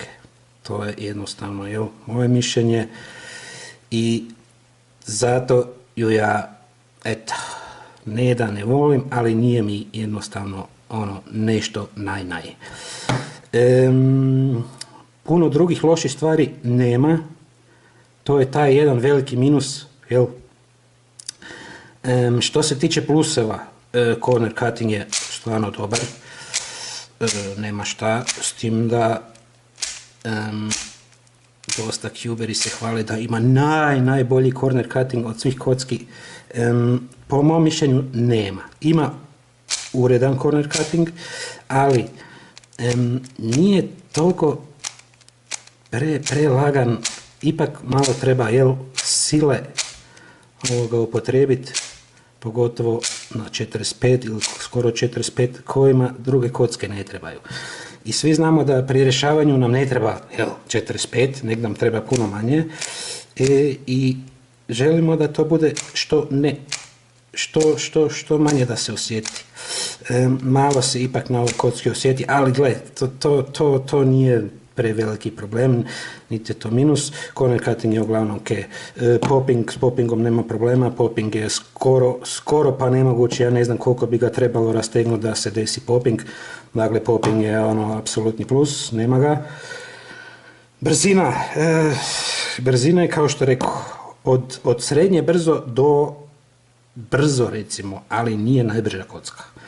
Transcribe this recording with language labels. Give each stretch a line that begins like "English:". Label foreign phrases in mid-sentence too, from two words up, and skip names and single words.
Croatian: To je jednostavno moje mišljenje i zato ju ja, eto, ne da ne volim, ali nije mi jednostavno nešto naj. Puno drugih loših stvari nema, to je taj jedan veliki minus, što se tiče pluseva,
English: corner cutting
Croatian: je stvarno dobar, nema šta, s tim da dosta cuberi se hvale da ima najbolji
English: corner cutting
Croatian: od svih kocki. Po mom mišljenju nema. Ima uredan
English: corner cutting,
Croatian: ali nije toliko prelagan, ipak malo treba sile upotrijebiti, pogotovo na 45 ili skoro 45 kojima druge kocke ne trebaju. I svi znamo da pri rješavanju nam ne treba 45, nek nam treba puno manje i želimo da to bude što manje da se osjeti. Malo se ipak na ovoj kocki osjeti, ali gle, to nije preveliki problem, niti je to minus.
English: Corner cutting
Croatian: je uglavnom ok. Popping, s poppingom nema problema, popping je skoro pa nemoguće, ja ne znam koliko bi ga trebalo rastegnuti da se desi popping. Dakle, popping je apsolutni plus, nema ga. Brzina je kao što rekao, od srednje brzo do brzo recimo, ali nije najbrža kocka.